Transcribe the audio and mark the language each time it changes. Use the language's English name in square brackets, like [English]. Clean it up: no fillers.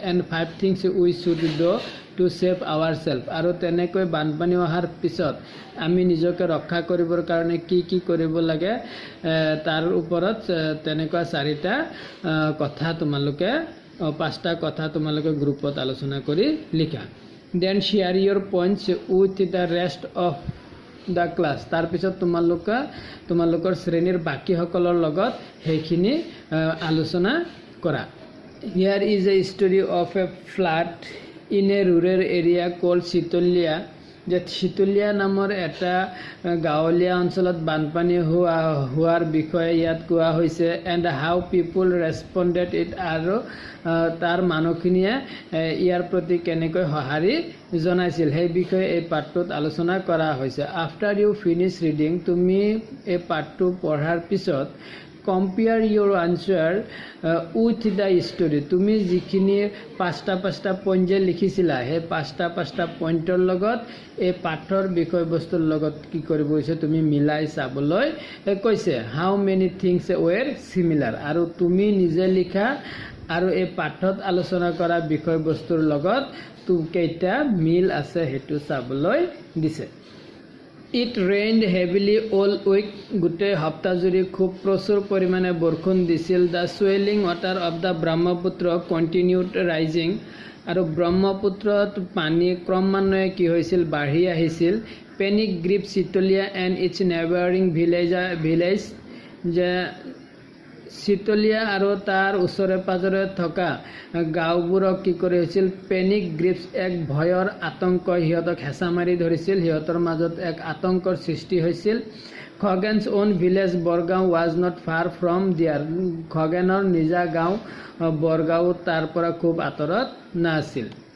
[English] And 5 things we should do to save ourselves. [Assamese] আৰু তেনেকৈ বানপানী অহাৰ পিছত আমি নিজকে ৰক্ষা কৰিবৰ কাৰণে কি কি কৰিব লাগে তাৰ ওপৰত তেনেকুৱা 4টা কথা তোমালোকে 5টা কথা তোমালোকে গ্ৰুপত আলোচনা কৰি লিখা। [English] Then share your points with the rest of the class. [Assamese] তাৰ পিছত তোমালোকৰ শ্ৰেণীৰ বাকি সকলৰ লগত সেইখিনি আলোচনা কৰা। [English] Here is a story of a flood in a rural area called Sitolia. [Assamese] যে শীতলীয়া নামৰ এটা গাঁৱলীয়া অঞ্চলত বানপানী হোৱাৰ বিষয়ে ইয়াত কোৱা হৈছে। [English] and how people responded it, [Assamese] আৰু তাৰ মানুহখিনিয়ে ইয়াৰ প্ৰতি কেনেকৈ সঁহাৰি জনাইছিল সেই বিষয়ে এই পাঠটোত আলোচনা কৰা হৈছে। [English] after you finish reading, [Assamese] তুমি এই পাঠটো পঢ়াৰ পিছত [English] compare your answer with the story, [Assamese] তুমি যিখিনি 5টা পইণ্ট যে লিখিছিলা সেই 5টা পইণ্টৰ লগত এই পাঠৰ বিষয়বস্তুৰ লগত কি কৰিব হৈছে তুমি মিলাই চাবলৈ কৈছে। [English] how many things were similar, [Assamese] আৰু তুমি নিজে লিখা আৰু এই পাঠত আলোচনা কৰা বিষয়বস্তুৰ লগত কেইটা মিল আছে সেইটো চাবলৈ দিছে। [English] It rained heavily all week. [Assamese] গোটেই সপ্তাহজুৰি খুব প্ৰচুৰ পৰিমাণে বৰষুণ দিছিল। [English] The swelling water of the Brahmaputra continued rising. [Assamese] আৰু ব্ৰহ্মপুত্ৰত পানী ক্ৰমান্বয়ে কি হৈছিল বাঢ়ি আহিছিল। [English] Panic gripped Sitolia and its neighboring village. [Assamese] যে চিতলীয়া আৰু তাৰ ওচৰে পাজৰে থকা গাঁওবোৰক কি কৰি হৈছিল [English] panic grips, [Assamese] এক ভয়ৰ আতংক সিহঁতক হেঁচা মাৰি ধৰিছিল, সিহঁতৰ মাজত এক আতংকৰ সৃষ্টি হৈছিল। [English] Khagen's own village Borgaon was not far from there, [Assamese] খগেনৰ নিজা গাঁও বৰগাঁও তাৰ পৰা খুব আঁতৰত নাছিল।